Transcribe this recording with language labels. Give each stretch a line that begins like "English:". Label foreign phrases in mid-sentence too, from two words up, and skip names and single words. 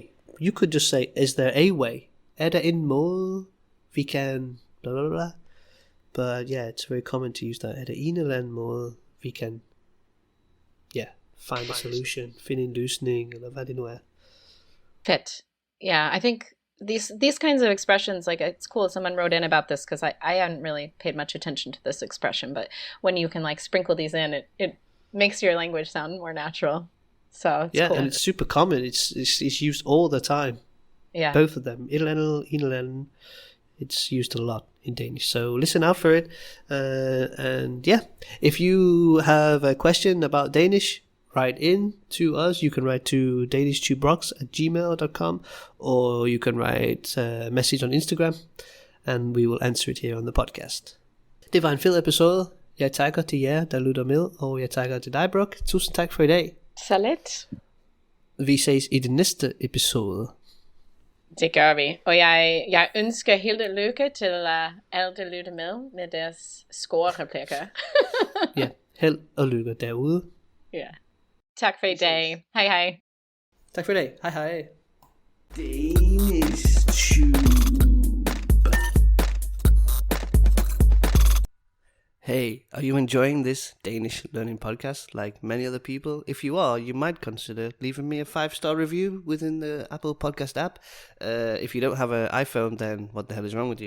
English: You could just say, is there a way?
Danish: Er der en måde, vi kan blah, blah, blah.
English: But yeah, it's very common to use that.
Danish: Er der en eller anden måde, vi kan
English: find a solution,
Danish: finde en løsning, eller hvad det nu er. Fedt.
English: Yeah, I think these kinds of expressions, like, it's cool someone wrote in about this, because I hadn't really paid much attention to this expression, but when you can like sprinkle these in, it makes your language sound more natural. So it's cool. And it's super common. It's used all the time. Yeah. Both of them.
Danish: En eller anden.
English: It's used a lot in Danish. So listen out for it. And yeah, if you have a question about Danish, write in to us. You can write to danishtuberocks@gmail.com, or you can write a message on Instagram, and we will answer it here on the podcast.
Danish: Det var en fed episode. Jeg takker til jer, der lytter med, og jeg takker til dig, Brooke. Tusind tak for i dag. Så lidt. Vi ses i den næste episode. Det gør vi. Og jeg ønsker helt lykke til alle, der lytter med deres score-replikker. Ja, held og lykke derude. Ja. Tak for i dag. Hej hej. Tak for i dag. Hej hej. DanishTube.
English: Hey, are you enjoying this Danish learning podcast like many other people? If you are, you might consider leaving me a 5-star review within the Apple Podcast app. If you don't have an iPhone, then what the hell is wrong with you?